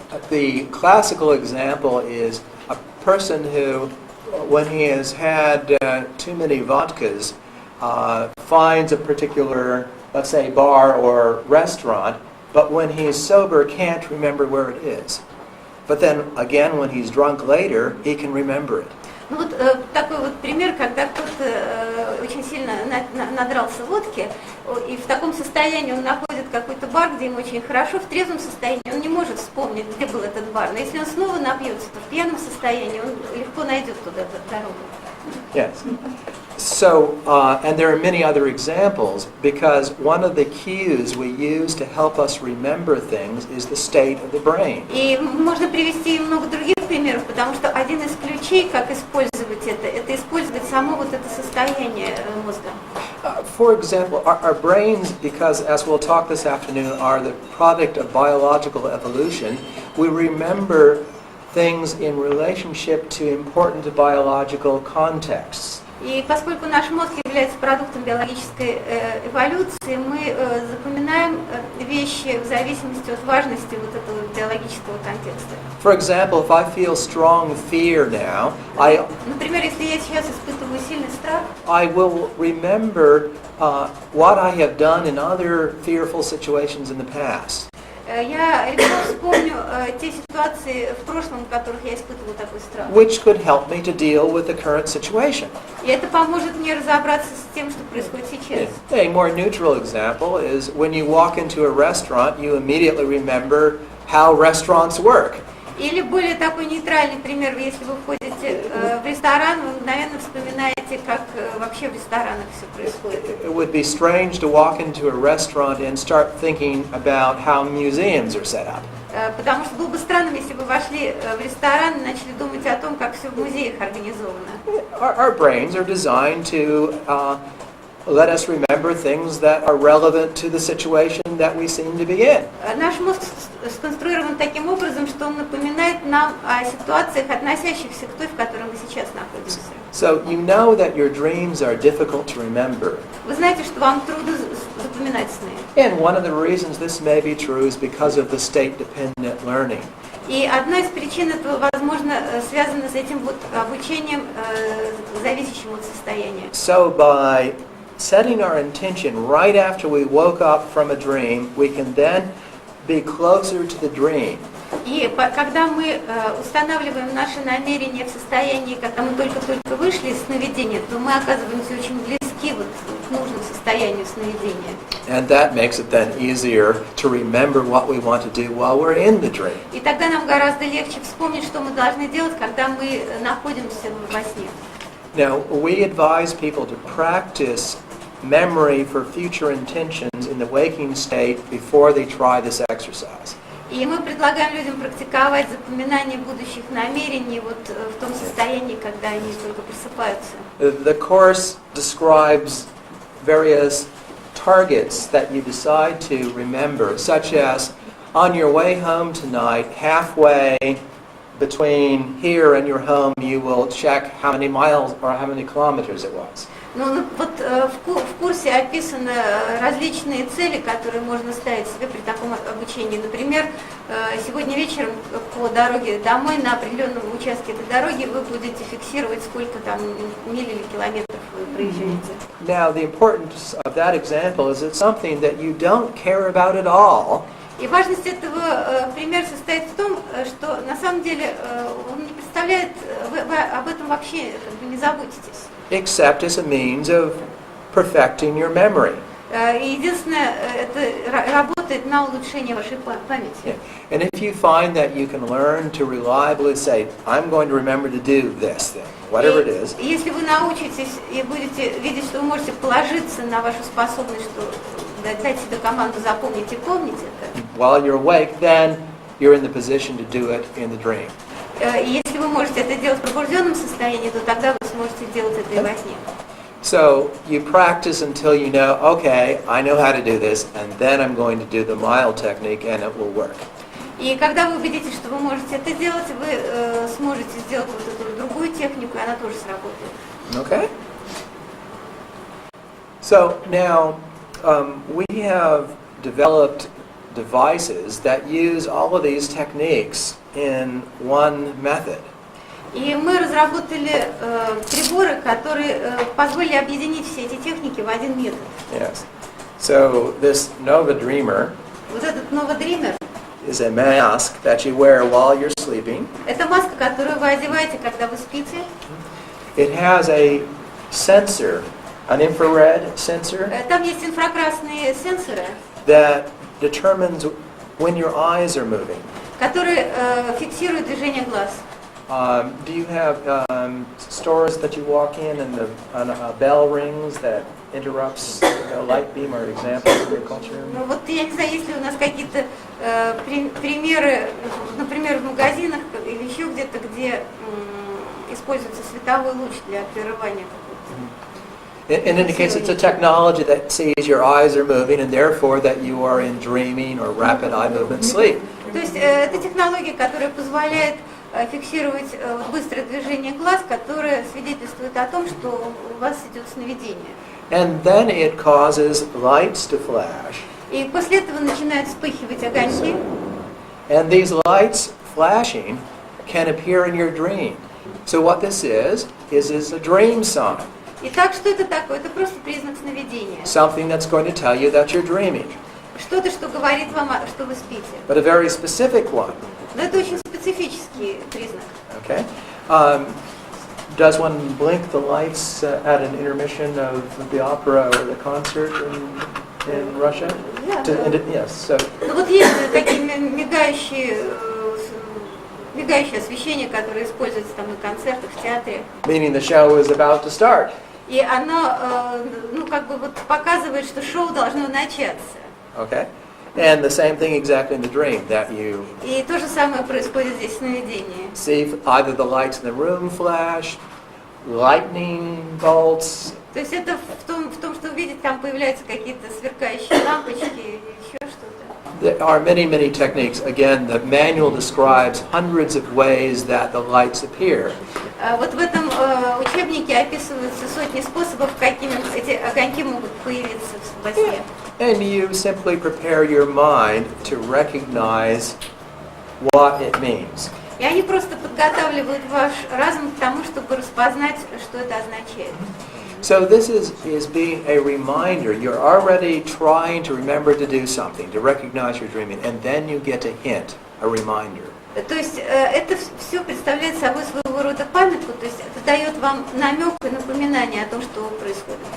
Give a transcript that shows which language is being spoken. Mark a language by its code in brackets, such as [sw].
[en] The classical example is a person who, when he has had too many vodkas, finds a particular, let's say, bar or restaurant, but when he's sober can't remember where it is. But then again, when he's drunk later, he can remember it. [ru] Ну вот такой вот пример, когда кто-то очень сильно надрался водки, и в таком состоянии он находит какой-то бар, где ему очень хорошо, в трезвом состоянии он не может вспомнить, где был этот бар. Но если он снова напьется, то в пьяном состоянии он легко найдет туда дорогу. [en] Yes. So, and there are many other examples, because one of the cues we use to help us remember things is the state of the brain. [ru] И можно привести много других примеров, потому что один из ключей, как использовать это использовать само вот это состояние мозга. [en] For example, our brains, because as we'll talk this afternoon, are the product of biological evolution, we remember things in relationship to important biological contexts. [ru] И поскольку наш мозг является продуктом биологической эволюции, мы запоминаем вещи в зависимости от важности вот этого биологического контекста. [en] For example, if I feel strong fear now, [ru] Например, если я сейчас испытываю сильный страх, [en] I will remember what I have done in other fearful situations in the past. [ru] я легко вспомню те ситуации в прошлом, в которых я испытывала такой страх. [en] Which could help me to deal with the current situation. [ru] И это поможет мне разобраться с тем, что происходит сейчас. [en] A more neutral example is when you walk into a restaurant, you immediately remember how restaurants work. [ru] Или более такой нейтральный пример, если вы входите в ресторан, вы мгновенно вспоминаете, как вообще в ресторанах все происходит. [en] It would be strange to walk into a restaurant and start thinking about how museums are set up. [ru] Потому что было бы странным, если бы вошли в ресторан и начали думать о том, как все в музеях организовано. [en] Our brains are designed to let us remember things that are relevant to the situation that we seem to be in. [ru] Наш мозг сконструирован таким образом, что он напоминает нам о ситуациях, относящихся к той, в которой мы сейчас находимся. [en] So you know that your dreams are difficult to remember. [ru] Вы знаете, что вам трудно запоминать сны. [en] And one of the reasons this may be true is because of the state-dependent learning. [ru] И одна из причин этого, возможно, связана с этим вот обучением, зависящим от состояния. [en] So by setting our intention right after we woke up from a dream, we can then be closer to the dream. [ru] И когда мы устанавливаем наши намерения в состоянии, когда мы только-только вышли из сновидения, то мы оказываемся очень близки вот к нужному состоянию сновидения. [en] And that makes it then easier to remember what we want to do while we're in the dream. [ru] И тогда нам гораздо легче вспомнить, что мы должны делать, когда мы находимся во сне. [en] Now, we advise people to practice memory for future intentions in the waking state before they try this exercise. [ru] И мы предлагаем людям практиковать запоминание будущих намерений вот в том состоянии, когда они только просыпаются. [en] The course describes various targets that you decide to remember, such as on your way home tonight, halfway between here and your home, you will check how many miles or how many kilometers it was. [ru] Ну, вот в курсе описаны различные цели, которые можно ставить себе при таком обучении. Например, сегодня вечером по дороге домой на определенном участке этой дороги вы будете фиксировать, сколько там миль или километров вы проезжаете. [en] Now, the importance of that example is it's something that you don't care about at all. [ru] И важность этого примера состоит в том, что на самом деле он не представляет, вы об этом вообще как бы не заботитесь. [en] Except as a means of perfecting your memory. [ru] И единственное, это работает на улучшение вашей памяти. [en] Yeah. And if you find that you can learn to reliably say, I'm going to remember to do this thing, whatever it is. [ru] И если вы научитесь и будете видеть, что вы можете положиться на вашу способность, что дать себе команду запомнить и помнить это. [en] While you're awake, then you're in the position to do it in the dream. [ru] И если вы можете это делать в пробужденном состоянии, то тогда вы сможете делать это и во сне. [en] So you practice until you know, okay, I know how to do this, and then I'm going to do the mile technique, and it will work. [ru] И когда вы убедитесь, что вы можете это делать, вы сможете сделать вот эту другую технику, и она тоже сработает. [en] Okay? So now we have developed devices that use all of these techniques in one method. [ru] И мы разработали приборы, которые позволили объединить все эти техники в один метод. [en] Yes. So this Nova Dreamer [ru] Вот этот Nova Dreamer [en] is a mask that you wear while you're sleeping. [ru] это маска, которую вы одеваете, когда вы спите. [en] It has a sensor, an infrared sensor, [ru] Там есть инфракрасные сенсоры, [en] that determines when your eyes are moving. [ru] которые фиксируют движение глаз. [en] Do you have stores that you walk in and a bell rings that interrupts the light beam, or examples in your culture? [ru] Ну вот я не знаю, есть ли у нас какие-то примеры, например, в магазинах или еще где-то, где используется световой луч для прерывания какого-то. [en] It indicates it's a technology that sees your eyes are moving and therefore that you are in dreaming or rapid eye movement sleep. [ru] То есть это технология, которая позволяет фиксировать быстрое движение глаз, которое свидетельствует о том, что у вас идет сновидение. [en] And then it causes lights to flash. [ru] И после этого начинают вспыхивать огоньки. [en] And these lights flashing can appear in your dream. So what this is a dream sign. [ru] Итак, что это такое? Это просто признак сновидения. [en] Something that's going to tell you that you're dreaming. [ru] Что-то, что говорит вам, что вы спите. [en] But a very specific one. [ru] Но это очень специфический признак. [en] Okay. Does one blink the lights at an intermission of the opera or the concert in Russia? Yeah. Yes. So. [ru] Ну вот есть такие мигающие освещения, которые используются там на концертах, в театре. [en] Meaning the show is about to start. [ru] И оно, ну как бы вот показывает, что шоу должно начаться. [en] Okay. And the same thing exactly in the dream, that you [ru] И то же самое происходит здесь в сновидении. [en] see either the lights in the room flash, lightning bolts. [ru] То есть это в том, что увидеть, там появляются какие-то сверкающие лампочки или еще что-то. [en] There are many, many techniques. Again, the manual describes hundreds of ways that the lights appear. [ru] Вот в этом учебнике описываются сотни способов, какими эти огоньки могут появиться во сне. [en] And you simply prepare your mind to recognize what it means. [ru] И они просто подготавливают ваш разум к тому, чтобы распознать, что это означает. [en] So this is being a reminder. You're already trying to remember to do something, to recognize you're dreaming, and then you get a hint, a reminder. [ru] То есть это все представляет собой своего рода памятку, то есть это дает вам намек и напоминание о том, что происходит.